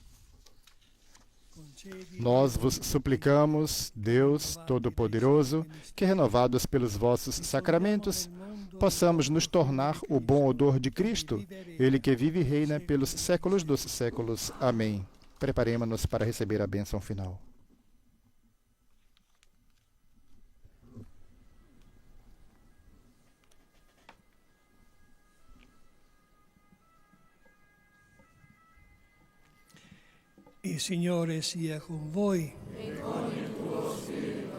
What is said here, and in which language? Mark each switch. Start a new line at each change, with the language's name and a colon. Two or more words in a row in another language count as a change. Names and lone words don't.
Portuguese: Nós vos suplicamos, Deus Todo-Poderoso, que, renovados pelos vossos sacramentos, possamos nos tornar o bom odor de Cristo, Ele que vive e reina pelos séculos dos séculos. Amém. Preparemo-nos para receber a bênção final.
Italian: Il Signore sia con voi. E con il tuo spirito.